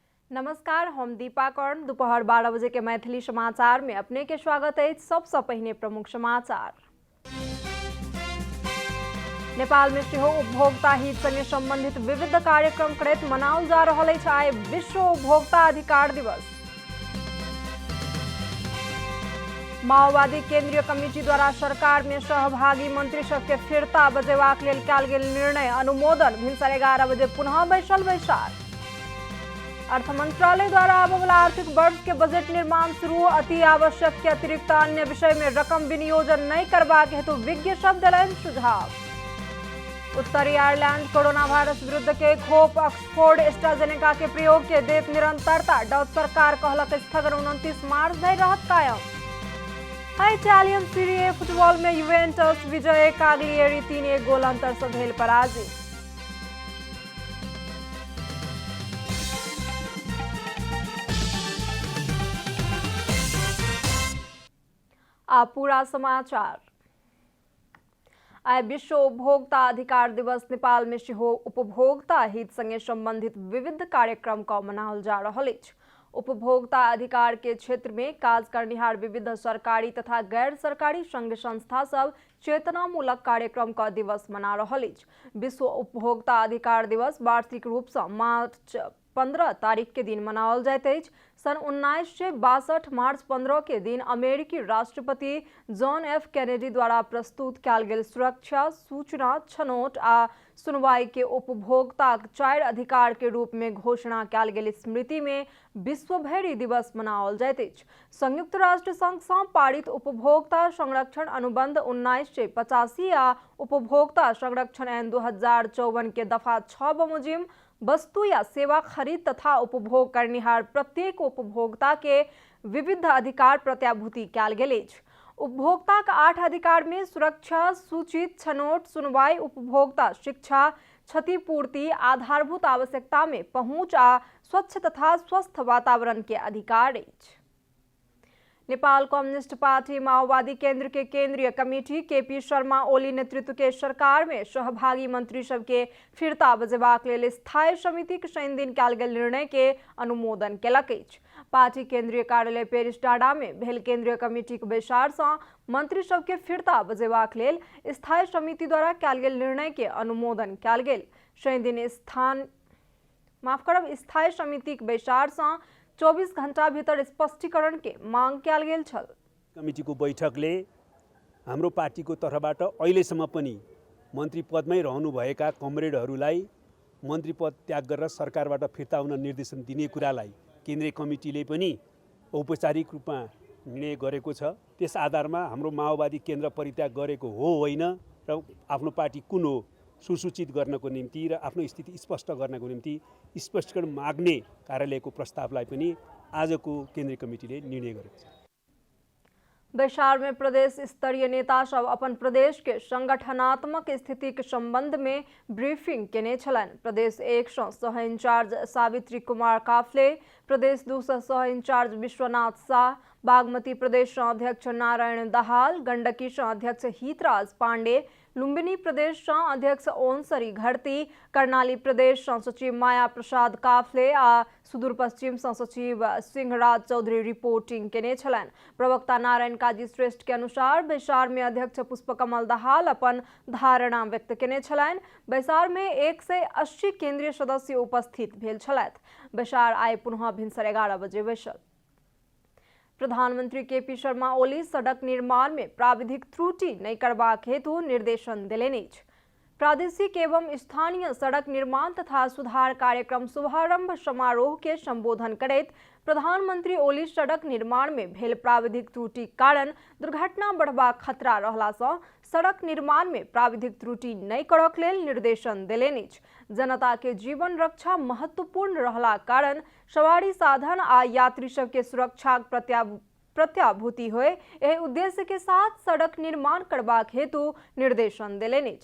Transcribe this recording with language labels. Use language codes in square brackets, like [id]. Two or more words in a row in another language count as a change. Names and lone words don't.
[mai] नमस्कार, हम दीपा कर्ण। दोपहर 12 बजे के मैथिली समाचार में अपने के स्वागत है। सबसे पहले प्रमुख समाचार। नेपाल में सेहो उपभोक्ता हित संगे संबंधित विविध कार्यक्रम करैत मनाओल जा रहल अछि आइ विश्व उपभोक्ता अधिकार दिवस। माओवादी केंद्रीय कमिटी द्वारा सरकार में सहभागी मंत्री सबके फिरता बजेबाक लेल कयल गेल निर्णय अनुमोदन। भिनसर 11 बजे पुनः बैसल बैसार। अर्थ मंत्रालय द्वारा आबय वाला आर्थिक वर्ष के बजट निर्माण शुरू। अति आवश्यक के अतिरिक्त अन्य विषय में रकम विनियोजन नहीं करबाक हेतु विज्ञ सब देलनि सुझाव। उत्तरी आयरलैंड कोरोना वायरस विरुद्ध के खोप ऑक्सफोर्ड एस्ट्राजेनेका के प्रयोग के देत निरंतरता। डच सरकार कहलक स्थगन 29 मार्च धरि रहत कायम। इटालियन सीरी ए फुटबॉल में यूवेंटस विजय। काग्लिएरी 3-1 गोल अंतर से भेल पराजित। पूरा समाचार। आइ विश्व उपभोक्ता अधिकार दिवस। नेपाल में सेहो उपभोक्ता हित संगे संबंधित विविध कार्यक्रम का मनाओल जा रहल अछि। उपभोक्ता अधिकार के क्षेत्र में काज करनिहार विविध सरकारी तथा गैर सरकारी संघ संस्था सब चेतनामूलक कार्यक्रम का दिवस मना रहल अछि। विश्व उपभोक्ता अधिकार दिवस वार्षिक रूप से मार्च 15 तारीख के दिन मनाओल जाइत अछि। सन 1962 मार्च 15 के दिन अमेरिकी राष्ट्रपति जॉन एफ कैनेडी द्वारा प्रस्तुत कयल गेल सुरक्षा, सूचना, छनौट आ सुनवाई के उपभोक्ता 4 अधिकार के रूप में घोषणा कयल गेल स्मृति में विश्व भरि दिवस मनाओल जाइत अछि। संयुक्त राष्ट्र संघ से पारित उपभोक्ता संरक्षण अनुबंध 1985 आ उपभोक्ता संरक्षण ऐन 2054 के दफा 6 बमुजिम वस्तु या सेवा खरीद तथा उपभोग करनिहार प्रत्येक उपभोक्ता के विविध अधिकार प्रत्याभूति कयल गेल अछि। उपभोक्ता का 8 अधिकार में सुरक्षा, सूचित, छनौट, सुनवाई, उपभोक्ता शिक्षा, क्षतिपूर्ति, आधारभूत आवश्यकता में पहुंच आ स्वच्छ तथा स्वस्थ वातावरण के अधिकार अछि। नेपाल कम्युनिस्ट पार्टी माओवादी केंद्र के केंद्रीय कमेटी केपी शर्मा ओली नेतृत्व के सरकार में सहभागी मंत्री सबके फिरता बजेबाक लेल स्थायी समिति के शनि दिन कयल गेल निर्णय के अनुमोदन केलक अछि। पार्टी केंद्रीय कार्यालय पेरिस डाँडा में भेल केंद्रीय कमेटी के बैसार से मंत्री सबके फिरता बजेबाक लेल स्थायी समिति द्वारा कयल गेल निर्णय के अनुमोदन कयल गेल। शनि दिन स्थायी समिति के बैसार से 24 घंटा भीतर स्पष्टीकरण के मांग कयल गेल छल। [ne] कमिटी को बैठकले हाम्रो पार्टीको तर्फबाट अहिलेसम्म पनि मन्त्री पदमै रहनुभएका कमरेडहरूलाई मन्त्री पद त्याग गरेर सरकारबाट फिर्ता हुन निर्देशन दिने कुरालाई केन्द्रीय कमिटीले पनि औपचारिक रूपमा निर्णय गरेको छ। त्यस आधारमा हाम्रो माओवादी केन्द्र परित्याग गरेको हो होइन र आफ्नो पार्टी कुन हो सुसूचित गर्नको निम्ति र आफ्नो स्थिति स्पष्ट गर्नको निम्ति स्पष्टीकरण माग्ने कार्यालयको प्रस्तावलाई पनि आजको केन्द्रीय कमिटीले निर्णय गरेको छ। [mai] बैसार में प्रदेश स्तरीय नेता सब अपन प्रदेश के संगठनात्मक स्थिति के संबंध में ब्रीफिंग केने छलनि। प्रदेश 1 से सह इंचार्ज सावित्री कुमार काफले, प्रदेश 2 से सह इंचार्ज विश्वनाथ शाह, बागमती प्रदेश से अध्यक्ष नारायण दाहाल, गंडकी से अध्यक्ष हितराज पांडे, लुम्बिनी प्रदेश से अध्यक्ष ओनसरी घरती, कर्णाली प्रदेश से सचिव माया प्रसाद काफले आ सुदूर पश्चिम से सचिव सिंहराज चौधरी रिपोर्टिंग केने छलनि। प्रवक्ता नारायण काजी श्रेष्ठ के अनुसार बैसार में अध्यक्ष पुष्पकमल दाहाल अपन धारणा व्यक्त केने छलनि। बैसार में 180 केंद्रीय सदस्य उपस्थित भेल छलथि। बैसार आइ पुनः भिनसर 11 बजे बैसल। प्रधानमंत्री केपी शर्मा ओली सड़क निर्माण में प्राविधिक त्रुटि नहीं करबाक हेतु निर्देशन देलनि अछि। प्रादेशिक एवं स्थानीय सड़क निर्माण तथा सुधार कार्यक्रम शुभारंभ समारोह के संबोधन करैत प्रधानमंत्री ओली सड़क निर्माण में भेल प्राविधिक त्रुटि कारण दुर्घटना बढ़बाक खतरा रहला से सड़क निर्माण में प्राविधिक त्रुटि नहीं करक लेल निर्देशन देलनि अछि। जनता के जीवन रक्षा महत्वपूर्ण रहला कारण सवारी साधन आ यात्री सबके सुरक्षा प्रत्याभूति होय एहि उद्देश्य के साथ सड़क निर्माण करबाक हेतु निर्देशन देलनि अछि।